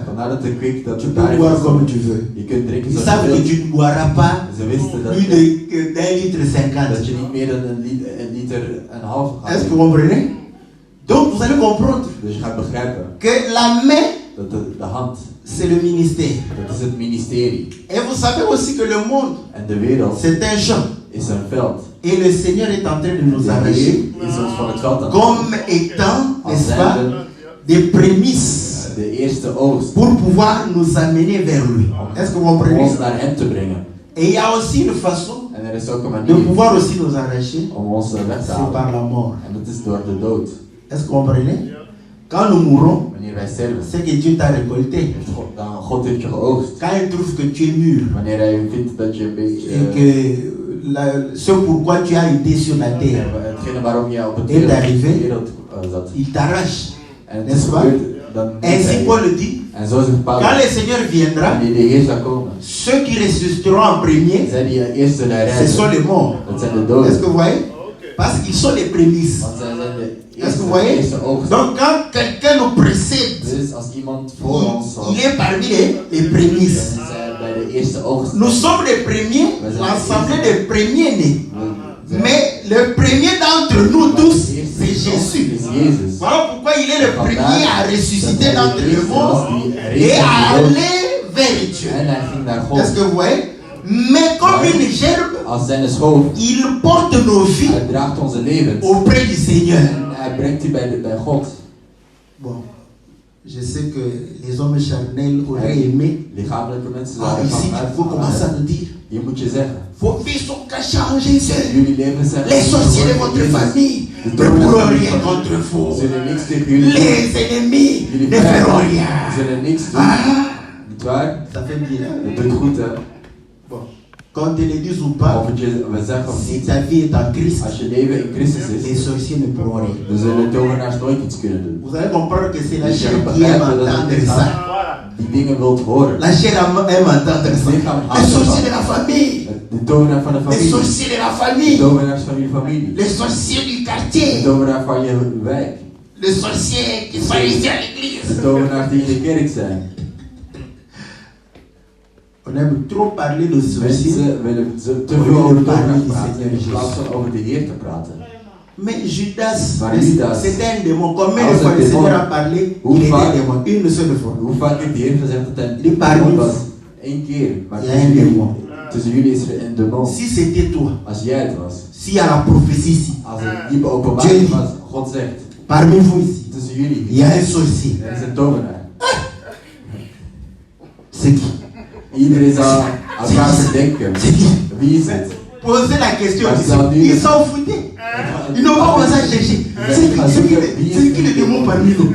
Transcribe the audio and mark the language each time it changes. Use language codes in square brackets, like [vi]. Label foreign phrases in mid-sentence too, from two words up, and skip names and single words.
[nl] Vandaar dat de quick dat [fr] Tu [nl] je [fr] peux [nl] daar [fr] boire [nl] is. [fr] comme tu veux. [nl] Je kunt drinken [fr] Ils [nl] zoals je [fr] savent que [nl] wilt. [fr] tu ne boiras pas [nl] Ze wisten dat, [fr] plus d'un litre [nl] dat [fr] 50. [nl] je niet meer dan een liter en een half gaat [fr] Est-ce que [nl] drinken. [fr] vous comprenez? Donc vous allez comprendre [nl] Dus je gaat begrijpen [fr] que la main, [nl] dat de hand, [fr] c'est le ministère. [nl] dat is het ministerie. [fr] Et vous savez aussi que le monde, [nl] En de wereld [fr] c'est un champ. [nl] is een veld. [fr] Et le Seigneur est en train de nous [nl] De [fr] arracher [nl] Heer is ons van het veld aan [fr] comme étant, [nl] als [fr] n'est-ce pas, [nl] zijnde [fr] des prémices [nl] de eerste oogst. [fr] pour pouvoir nous amener vers lui. Est-ce que vous [nl] Om [fr] comprenez? [nl] ons naar hem te brengen. [fr] Et il y a aussi une façon [nl] En er is ook een [fr] de [nl] manier [fr] pouvoir aussi nous arracher, [nl] om ons weg te [fr] c'est [nl] halen. [fr] par la mort. [nl] En dat is door de dood. [fr] Est-ce que vous comprenez? Quand nous mourons, [nl] Wanneer wij sterven, [fr] c'est que Dieu t'a récolté. [nl] heeft God heeft je geoogst. [fr] Quand il trouve que tu es mûr [nl] Wanneer hij vindt dat je een beetje... [fr] et que ce pourquoi tu as été sur la terre, [nl] hetgene waarom je op het [fr] est arrivé, [nl] wereld zat. [fr] il t'arrache. [nl] En het [fr] N'est-ce [nl] is [fr] pas? [nl] gebeurd, dan doet [fr] Ainsi [nl] hij [fr] Paul [nl] het. [fr] le dit, [nl] En zo zegt Paulus, [fr] quand le Seigneur viendra, [nl] wanneer de Heer zal komen, [fr] ceux qui ressusciteront en premier, [nl] zijn die eerste de [fr] ce sont [nl] reizen. [fr] les morts. [nl] Dat zijn de [fr] Est-ce [nl] doden. [fr] que vous voyez? Parce qu'ils sont les prémices. [nl] Want zij zijn de [fr] Est-ce que vous [nl] eerste, [fr] voyez? [nl] eerste oogst. [fr] Donc quand quelqu'un nous précède, [nl] Dus als iemand voor ons zal, [fr] il est parmi les [nl] dan [fr] prémices. [nl] is hij bij de eerste oogst. [fr] Nous sommes les premiers, l'assemblée des premiers nés. Mais le premier d'entre nous tous, c'est Jésus. Voilà pourquoi il est le premier à ressusciter d'entre les morts et à aller vers Dieu. [nl] En hij ging naar God. [fr] Est-ce que vous voyez? Mais comme une gerbe, [nl] Als zijn schoof, [fr] il porte nos vies [nl] hij draagt onze levens. [fr] auprès du Seigneur. [nl] En hij brengt die bij God. [fr] Bon, je sais que les hommes charnels auraient aimé. [nl] Lichamelijke mensen [fr] Ah, [nl] zouden [fr] ici, il faut commencer à nous dire. [nl] Hier moet je zeggen. [fr] Vos vies sont cachées en Jésus. [nl] Jullie levens zijn [fr] Les sorciers de votre famille ne pourront rien contre vous. [nl] Ze zullen niks tegen jullie doen. [fr] Les ennemis [nl] Jullie [fr] ne feront [nl] vijanden [fr] rien. [nl] zullen niks doen. [fr] Ah, [nl] Nietwaar? [fr] Ça fait bien. [nl] Dat doet goed, hè? [fr] Bon. Qu'on te le dise ou pas, [nl] Of we zeggen of [fr] si [nl] niet, [fr] ta vie est en Christ, [nl] als je leven in Christus [fr] les [nl] is, [fr] sorciers ne pourront rien. [nl] dan zullen tovenaars nooit iets kunnen doen. [fr] Vous allez comprendre que c'est la [nl] Dus je [fr] chair qui aime [nl] begrijpt dat het [fr] entendre [nl] lichaam [fr] ça. [nl] die dingen wilt horen. [fr] La chair aime entendre ça. Les sorciers de la famille. [nl] De tovenaar van de [fr] Les [nl] familie. [fr] sorciers de la [nl] De [fr] famille. [nl] tovenaars van je familie. [fr] Les sorciers du [nl] De [fr] quartier. [nl] tovenaar van je wijk. [fr] Les sorciers qui sont ici à l'église. [nl] De tovenaars die in de kerk zijn. [fr] On aime trop parler de sorciers. [nl] Mensen willen te veel over de tovenaars praten in plaats van over de Heer te praten. [fr] Mais Judas, [nl] Maar Judas, [fr] c'était un démon. Combien de [nl] als [fr] fois [nl] een [fr] le [nl] démon. [fr] Seigneur a parlé? [nl] Hoe [fr] Il était [nl] vaak? [fr] un démon. Une seule fois. [nl] Hoe vaak heeft de Heer gezegd dat hij Die een paar demon minuten. was? Eén keer. Maar [fr] Il y a un démon. [nl] tussen jullie is er een demon. [fr] Si c'était toi, [nl] Als jij het was. [fr] s'il y a la prophétie ici, [nl] Als het niet beopenbaard was. God zegt. [fr] parmi vous ici, [nl] Tussen jullie. [fr] il y a un sorcier. [nl] Er is een tovenaar. [fr] C'est qui? [nl] Iedereen zal elkaar verdenken. [fr] C'est qui? [nl] Wie is het? [fr] Posez la question. Parce que Ils s'en foutaient. Ils n'ont pas commencé à chercher. C'est qui le démon parmi nous?